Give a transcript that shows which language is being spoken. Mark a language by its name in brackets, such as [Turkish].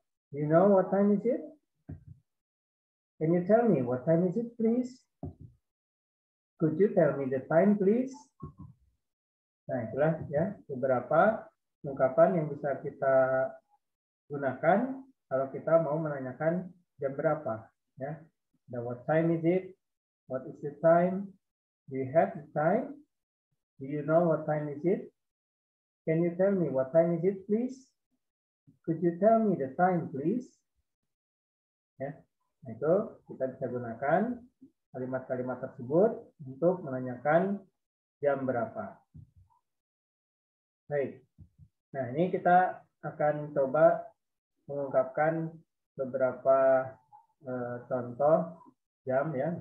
[English] Do you know what time is it? Can you tell me what time is it, please? Could you tell me the time, please? [Indonesian] Nah, itulah ya beberapa ungkapan yang bisa kita gunakan kalau kita mau menanyakan jam berapa. [English] Ya, what time is it? What is the time? Do you have the time? Do you know what time is it? Can you tell me what time is it, please? Could you tell me the time, please? [Indonesian] Ya, nah itu kita bisa gunakan kalimat-kalimat tersebut untuk menanyakan jam berapa. Baik. Nah, ini kita akan coba mengungkapkan beberapa contoh jam ya.